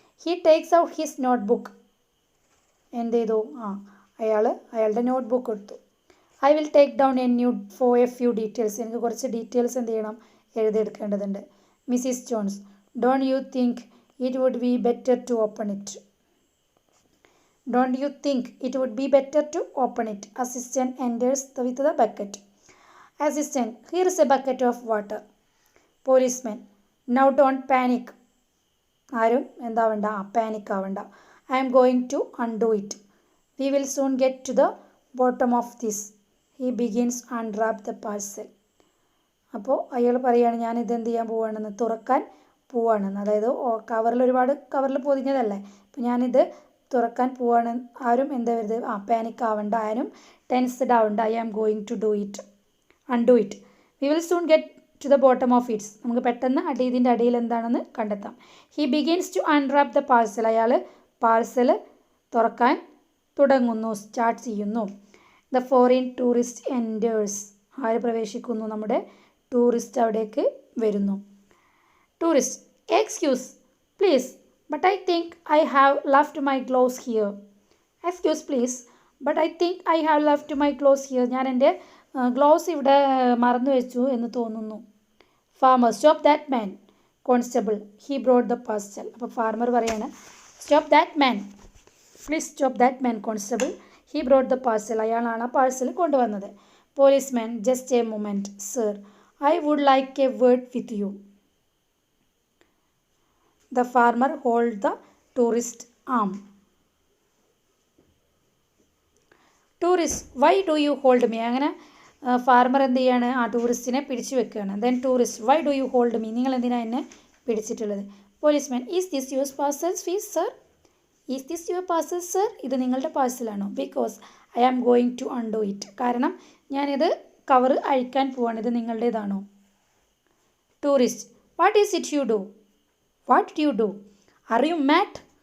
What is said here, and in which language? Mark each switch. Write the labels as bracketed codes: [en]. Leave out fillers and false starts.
[en] He takes out his note book. [ml] എന്ത് ചെയ്തു? അയാളുടെ നോട്ട് ബുക്ക് എടുത്തു. [en] I will take down a few details, [ml] എനിക്ക് കുറച്ച് ഡീറ്റെയിൽസ് എന്ത് ചെയ്യണം? എഴുതിയെടുക്കേണ്ടതുണ്ട്. [en] Mrs Jones, don't you think it would be better to open it? Don't you think it would be better to open it? Assistant enters with the bucket. Assistant, here is a bucket of water. Policeman, now don't panic. [ml] ആരും എന്താവണ്ട, panic ആവണ്ട. [en] I am going to undo it. We will soon get to the bottom of this. He begins to unwrap the parcel. [ml] അപ്പോൾ അയാൾ പറയുകയാണ്, ഞാനിത് എന്ത് ചെയ്യാൻ പോവുകയാണെന്ന്, തുറക്കാൻ പോവുകയാണെന്ന്. അതായത് കവറിൽ പൊതിഞ്ഞതല്ലേ, അപ്പോൾ ഞാനിത് തുറക്കാൻ പോവാണ്. ആരും എന്താ വരുത്, പാനിക് ആവണ്ട, ആരും ടെൻസ്ഡ് ആവണ്ട. [en] I am going to undo it. We will soon get to the bottom of its. [ml] നമുക്ക് പെട്ടെന്ന് ഇതിൻ്റെ അടിയിൽ എന്താണെന്ന് കണ്ടെത്താം. [en] He begins to unwrap the parcel. [ml] അയാൾ പാഴ്സൽ തുറക്കാൻ തുടങ്ങുന്നു, സ്റ്റാർട്ട് ചെയ്യുന്നു. [en] The foreign tourist enters. [ml] ആര് പ്രവേശിക്കുന്നു? നമ്മുടെ ടൂറിസ്റ്റ് അവിടേക്ക് വരുന്നു. [en] Tourist, excuse please, but I think I have left my clothes here. Excuse please, but I think I have left my clothes here. [ml] ഞാൻ എൻ്റെ ഗ്ലൗസ് ഇവിടെ മറന്നു വെച്ചു എന്ന് തോന്നുന്നു. [en] Farmer, stop that man constable, he brought the parcel. [ml] അപ്പോൾ farmer പറയാണ്, [en] Stop that man, please stop that man constable, he brought the parcel. [ml] അയാളാണ് ആ പാഴ്സൽ കൊണ്ടുവന്നത്. [en] Policeman, just a moment sir, I would like a word with you. The farmer hold the tourist arm. Tourist, why do you hold me? [ml] അങ്ങനെ farmer എന്ത് ചെയ്യാണ്? ടൂറിസ്റ്റിനെ പിടിച്ചു വെക്കുകയാണ്. [en] Then tourist, why do you hold me? [ml] നിങ്ങൾ എന്തിനാണ് എന്നെ പിടിച്ചിട്ടുള്ളത്? [en] Policeman, is this your parcel fees sir? Is this your parcel sir? [ml] ഇത് നിങ്ങളുടെ പാഴ്സലാണോ? [en] Because I am going to undo it. [ml] കാരണം ഞാനിത് കവർ അഴിക്കാൻ പോവാണ്. ഇത് നിങ്ങളുടേതാണോ? [en] Tourist, what is it you do? What did you do? Are you mad?